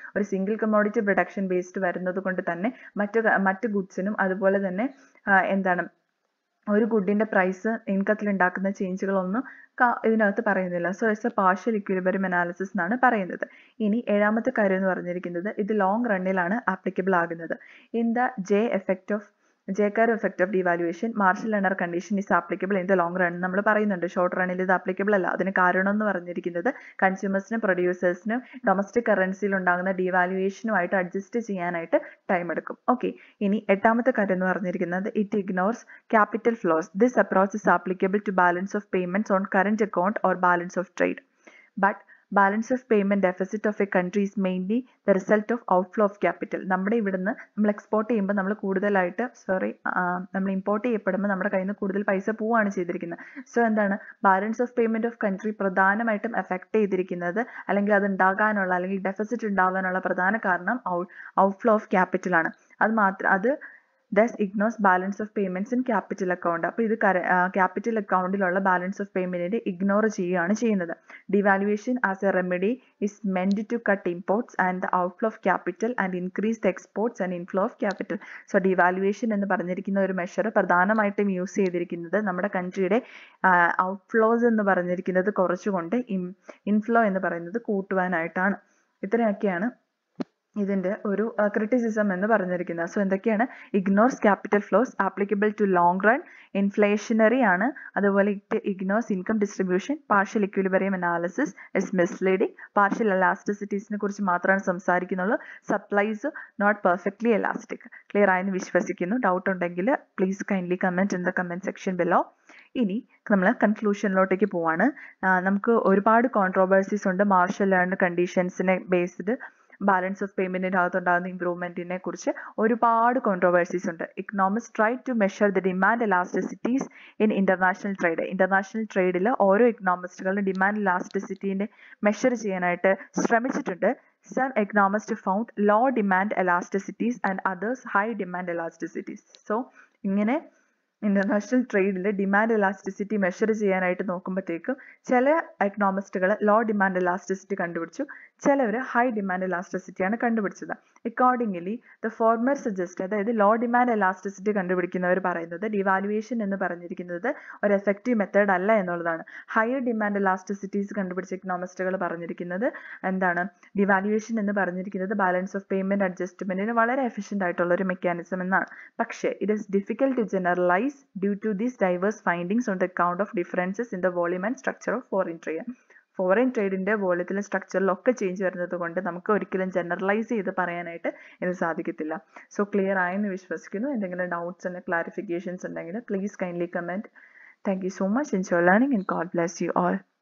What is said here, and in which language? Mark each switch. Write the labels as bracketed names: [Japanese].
[Malayalam] ഒരു single commodity production based വരുന്നത് കൊണ്ട് തന്നെ മറ്റു ഗുഡ്സിനും അതുപോലെ തന്നെ എന്താണ് ഒരു ഗുഡിന്റെ പ്രൈസ് ഇൻകത്തിൽ ഉണ്ടാക്കുന്ന ചേഞ്ചുകളൊന്നും ഇതിനകത്ത് പറയുന്നില്ല. [English] so it's a partial equilibrium analysis [Malayalam] എന്നാണ് പറയുന്നത്. ഇനി ഏഴാമത്തെ കാര്യം എന്ന് പറഞ്ഞിരിക്കുന്നത് ഇത് ലോങ് റണ്ണിലാണ് ആപ്ലിക്കബിൾ ആകുന്നത്. [English] In the J-curve effect of devaluation, Marshall Lerner condition is applicable in the long run. [Malayalam] നമ്മൾ പറയുന്നുണ്ട് ഷോർട്ട് റണ്ണിൽ ഇത് ആപ്ലിക്കബിൾ അല്ല. അതിന് കാരണം എന്ന് പറഞ്ഞിരിക്കുന്നത് കൺസ്യൂമേഴ്സിനും പ്രൊഡ്യൂസേഴ്സിനും ഡൊമസ്റ്റിക് കറൻസിയിൽ ഉണ്ടാകുന്ന ഡിവാലുവേഷനുമായിട്ട് അഡ്ജസ്റ്റ് ചെയ്യാനായിട്ട് ടൈം എടുക്കും. ഓക്കെ, ഇനി എട്ടാമത്തെ കാര്യം എന്ന് പറഞ്ഞിരിക്കുന്നത് [English] It ignores capital flows. This approach is applicable to balance of payments on current account or balance of trade. But balance of payment deficit of a country is mainly the result of outflow of capital. [Malayalam] നമ്മുടെ ഇവിടുന്ന് നമ്മൾ export ചെയ്യുമ്പോൾ നമ്മൾ കൂടുതലായിട്ട് നമ്മൾ import ചെയ്യപ്പെടുമ്പോൾ നമ്മുടെ കയ്യിൽ നിന്ന് കൂടുതൽ പൈസ പോവുകയാണ് ചെയ്തിരിക്കുന്നത്. സോ എന്താണ്, balance of payment of country പ്രധാനമായിട്ടും എഫക്ട് ചെയ്തിരിക്കുന്നത് അല്ലെങ്കിൽ അത് ഉണ്ടാകാനുള്ള അല്ലെങ്കിൽ ഡെഫിസിറ്റ് ഉണ്ടാകാനുള്ള പ്രധാന കാരണം ഔട്ട്ഫ്ലോ ഓഫ് ക്യാപിറ്റൽ ആണ്. അത് [English] Thus ignores balance of payments in capital account. [Malayalam] അപ്പോൾ ഇത് capital accountലുള്ള balance of payment ignore ചെയ്യുകയാണ് ചെയ്യുന്നത്. [English] Devaluation as a remedy is meant to cut imports and the outflow of capital and increase the exports and inflow of capital. [Malayalam] So devaluation എന്ന് പറഞ്ഞിരിക്കുന്ന ഒരു measure പ്രധാനമായിട്ടും use ചെയ്തിരിക്കുന്നത് നമ്മുടെ കൺട്രിയുടെ outflows എന്ന് പറഞ്ഞിരിക്കുന്നത് കുറച്ചുകൊണ്ട് ഇൻഫ്ലോ എന്ന് പറയുന്നത് കൂട്ടുവാനായിട്ടാണ്. ഇത്രയൊക്കെയാണ് ഇതിന്റെ ഒരു ക്രിറ്റിസിസം എന്ന് പറഞ്ഞിരിക്കുന്നത്. സോ എന്തൊക്കെയാണ്? [English] ignores capital flows, applicable to long run, inflationary ആണ്, അതുപോലെ it ignores income distribution, partial equilibrium analysis is misleading, partial എലാസ്റ്റിസിറ്റീസിനെ [Malayalam] കുറിച്ച് മാത്രമാണ് സംസാരിക്കുന്നുള്ളൂ, [English] Supplies not perfectly elastic. Clear [Malayalam] ആയെന്ന് വിശ്വസിക്കുന്നു. [English] Doubt ഉണ്ടെങ്കിൽ please kindly comment in the comment section below. [Malayalam] ഇനി നമ്മൾ കൺക്ലൂഷനിലോട്ടേക്ക് പോവാണ്. നമുക്ക് ഒരുപാട് കോൺട്രോവേഴ്സീസ് ഉണ്ട് marshal land കണ്ടീഷൻസിനെ based balance of പേയ്മെന്റിന്റെ അകത്തുണ്ടാകുന്ന ഇംപ്രൂവ്മെന്റിനെ കുറിച്ച് ഒരുപാട് കോൺട്രോവേഴ്സീസ് ഉണ്ട്. [English] Economics try to measure the demand elasticities in international trade. [Malayalam] International ട്രേഡിൽ ഓരോ ഇക്കണോമിസ്റ്റുകളും ഡിമാൻഡ് എലാസ്റ്റിസിറ്റിനെ മെഷർ ചെയ്യാനായിട്ട് ശ്രമിച്ചിട്ടുണ്ട്. [English] Some economists found low demand elasticities and others high demand elasticities. [Malayalam] So ഇങ്ങനെ ഇന്റർനാഷണൽ ട്രേഡിൽ ഡിമാൻഡ് എലാസ്റ്റിസിറ്റി മെഷർ ചെയ്യാനായിട്ട് നോക്കുമ്പോഴത്തേക്കും ചില എക്കണോമിസ്റ്റുകൾ ലോ ഡിമാൻഡ് എലാസ്റ്റിസിറ്റി കണ്ടുപിടിച്ചു, ചിലവർ high demand എലാസ്റ്റിസിറ്റിയാണ് കണ്ടുപിടിച്ചത്. [English] accordingly the former suggest, [Malayalam] അതായത് ലോ ഡിമാൻഡ് എലാസ്റ്റിസിറ്റി കണ്ടുപിടിക്കുന്നവർ പറയുന്നത് ഡിവാലുവേഷൻ എന്ന് പറഞ്ഞിരിക്കുന്നത് ഒരു എഫക്റ്റീവ് മെത്തേഡ് അല്ല എന്നുള്ളതാണ്. ഹയർ ഡിമാൻഡ് എലാസ്റ്റിസിറ്റീസ് കണ്ടുപിടിച്ച എക്കണോമിസ്റ്റുകൾ പറഞ്ഞിരിക്കുന്നത് എന്താണ്? ഡിവാലുവേഷൻ എന്ന് പറഞ്ഞിരിക്കുന്നത് ബാലൻസ് ഓഫ് പേയ്മെന്റ് അഡ്ജസ്റ്റ്മെന്റിന് വളരെ എഫിഷ്യന്റ് ആയിട്ടുള്ള ഒരു മെക്കാനിസം എന്നാണ്. [English] പക്ഷേ it is difficult to generalize due to these diverse findings on the account of differences in the volume and structure of foreign trade. [Malayalam] Foreign ട്രേഡിന്റെ വോളിയത്തിലും സ്ട്രക്ചറിലും ഒക്കെ ചേഞ്ച് വരുന്നത് കൊണ്ട് നമുക്ക് ഒരിക്കലും ജനറലൈസ് ചെയ്ത് പറയാനായിട്ട് ഇത് സാധിക്കത്തില്ല. [English] so clear [Malayalam] ആയെന്ന് വിശ്വസിക്കുന്നു. [English] എന്തെങ്കിലും doubts and clarifications ഉണ്ടെങ്കിൽ please kindly comment. Thank you so much. Enjoy learning and God bless you all.